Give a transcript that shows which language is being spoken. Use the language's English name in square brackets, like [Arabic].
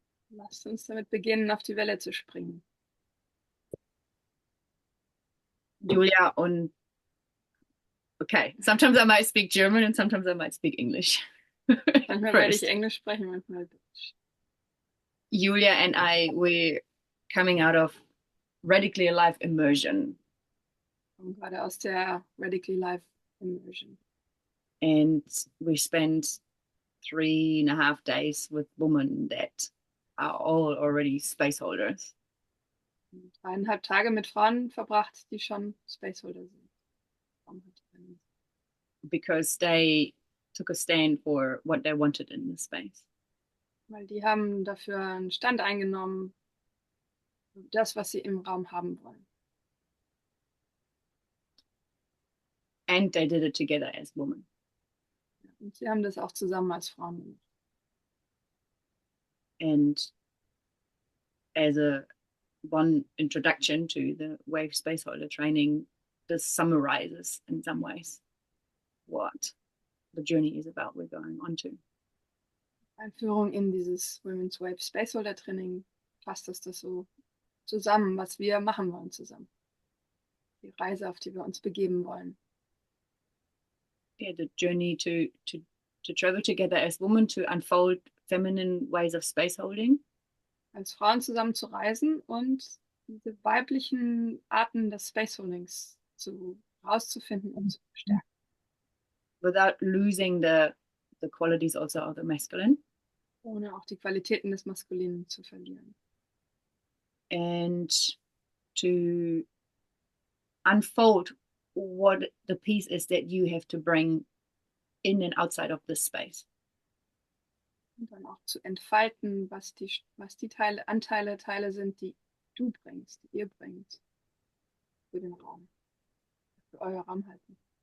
[German] Lasst uns damit beginnen, auf die Welle zu springen. [English] Julia, und okay, sometimes I might speak German and sometimes I might speak English. [German] Manchmal werde ich [English] First, [German] Englisch sprechen, manchmal Deutsch. [English] Julia and I, we're coming out of radically alive immersion, [German] Und gerade aus der Radically Life Immersion. [English] and we spent 3.5 days with women that are all already spaceholders [German] 3,5 Tage mit Frauen verbracht, die schon Spaceholder sind. [English] because they took a stand for what they wanted in the space. [German] Weil die haben dafür einen Stand eingenommen, das, was sie im Raum haben wollen. [English] And they did it together as women. [German] Und sie haben das auch zusammen als Frauen gemacht. [English] And as a one introduction to the Wave Spaceholder Training, this summarizes in some ways what the journey is about we're going on to. [German] Einführung in dieses Women's Wave Spaceholder Training fasst das so zusammen, was wir machen wollen zusammen. Die Reise, auf die wir uns begeben wollen. [English] Yeah, the journey to travel together as women to unfold feminine ways of space holding. [German] Als Frauen zusammen zu reisen und diese weiblichen Arten des Spaceholdings herauszufinden und zu verstärken. [English] Without losing the qualities also of the masculine. [German] Ohne auch die Qualitäten des Maskulinen zu verlieren. [English] And to unfold what the piece is that you have to bring in and outside of this space. [German] Und dann auch zu entfalten, was die Teile sind, die du bringst, die ihr bringt für den Raum, für euer Raumhalten.